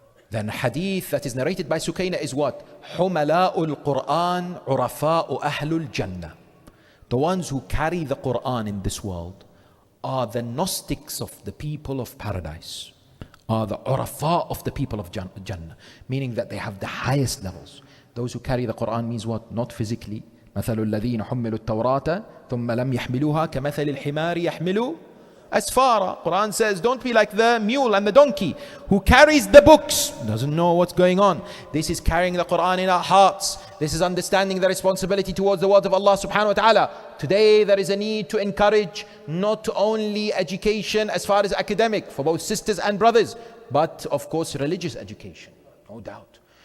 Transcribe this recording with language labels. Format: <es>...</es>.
<en>Then hadith that is narrated by Sukayna is what?</en> <ar>Humala'ul Quran, urafa'u ahlul Jannah.</ar> <en>The ones who carry the Quran in this world are the Gnostics of the people of paradise, are the urafa of the people of Jannah, meaning that they have the highest levels. Those who carry the Quran means what? Not physically,</en> <ar>مثل الذين حملوا التوراة ثم لم يحملوها كمثل الحمار يحمل أسفارا.</ar> <en>Quran says, don't be like the mule and the donkey who carries the books, doesn't know what's going on. This is carrying the Quran in our hearts. This is understanding the responsibility towards the words of Allah subhanahu wa ta'ala. Today there is a need to encourage not only education as far as academic for both sisters and brothers, but of course religious education, no doubt.</en>